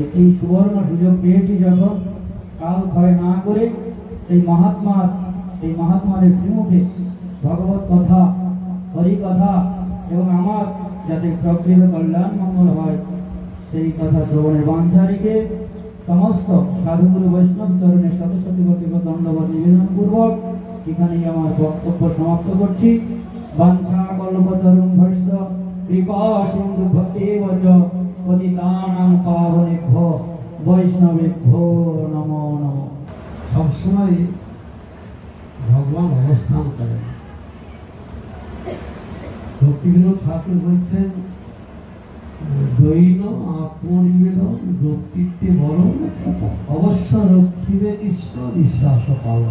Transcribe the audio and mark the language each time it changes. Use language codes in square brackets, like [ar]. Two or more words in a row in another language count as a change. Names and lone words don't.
[bn] এই সুবর্ণ সুযোগ পেয়েছি যখন কাল ক্ষয় না করে সেই মহাত্মাদের শ্রীমুখে ভগবত কথা হরি কথা এবং আমার যাতে প্রকৃত কল্যাণ মঙ্গল হয় সেই কথা শ্রবণের বাঞ্ছা রেখে সমস্ত সাধুগুরু বৈষ্ণব চরণে শত শত কোটি দণ্ডবত নিবেদন পূর্বক এখানেই আমার বক্তব্য সমাপ্ত করছি। [sa] বাঞ্ছা কল্পতরুং ভস্য কৃপা সিন্ধু ভক্তেব চ পতিতানাং পাবনেভ্যো বৈষ্ণবেভ্যো নমো নমঃ। [bn] সবসময় ভগবান অবস্থান করেন। ভক্তিবিনোদ ঠাকুর বলছেন দৈন আত্মনিবেদন ব্যক্তিত্বে বরণ অবশ্য রক্ষিবে কৃষ্ণ বিশ্বাস পালন।